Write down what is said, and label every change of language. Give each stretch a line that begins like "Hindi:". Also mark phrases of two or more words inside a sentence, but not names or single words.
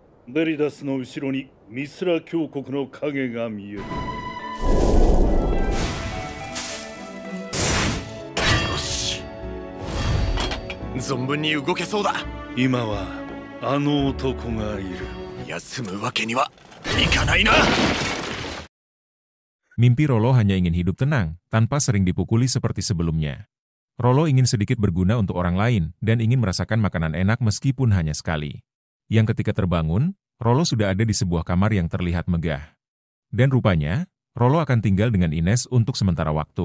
Japanese: ベリダスの後ろにミスラ峡谷の影が見える。よし、存分に動けそうだ。今はあの男がいる。休むわけにはいかないな。
Indonesian: Mimpi Rollo hanya ingin hidup tenang, tanpa sering dipukuli seperti sebelumnya. Rollo ingin sedikit berguna untuk orang lain, dan ingin merasakan makanan enak meskipun hanya sekali. Yang ketika terbangun, Rollo sudah ada di sebuah kamar yang terlihat megah. Dan rupanya, Rollo akan tinggal dengan Ines untuk sementara waktu.